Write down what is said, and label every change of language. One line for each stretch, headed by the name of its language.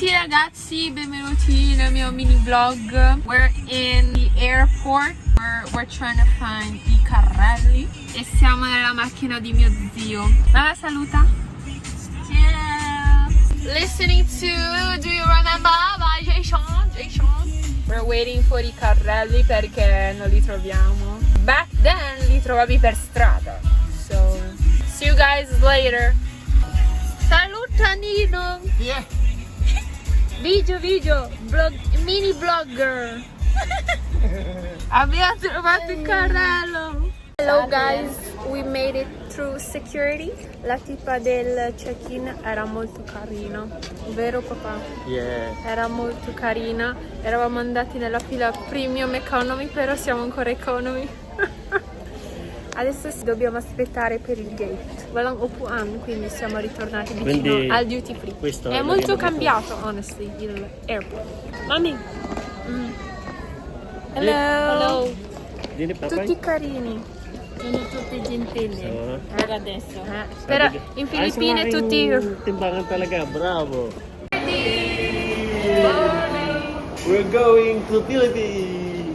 Italian: Ciao ragazzi, benvenuti nel mio mini vlog.
English: We're in the airport. We're trying to find
Italian: i carrelli e siamo nella macchina di mio zio. Mamma saluta. Ciao.
English: Listening to Do You Remember by Jay Sean. We're waiting for
Italian: i carrelli perché non li troviamo.
English: Back then
Italian: li trovavi per strada.
English: So, see you guys later.
Italian: Saluta Nino.
English: Yeah. Video, mini blogger.
Italian: Abbiamo trovato il carrello.
English: Hello guys, we made it through security.
Italian: La tipa del check-in era molto carina, vero papà?
English: Yeah.
Italian: Era molto carina. Eravamo andati nella fila premium economy, però siamo ancora economy. Adesso dobbiamo aspettare per il gate.
Filipino: Walang upuan,
Italian: quindi siamo ritornati vicino Quindi al duty free. questo È molto cambiato, honestly, il airport. Mami.
English: Hello.
Filipino: Hello. Dini papay.
Italian: Tutti carini. Sono tutti gentili per adesso. Però in Filippine tutti...
Filipino: Timbangan talaga, bravo.
English: We're going to Philippines.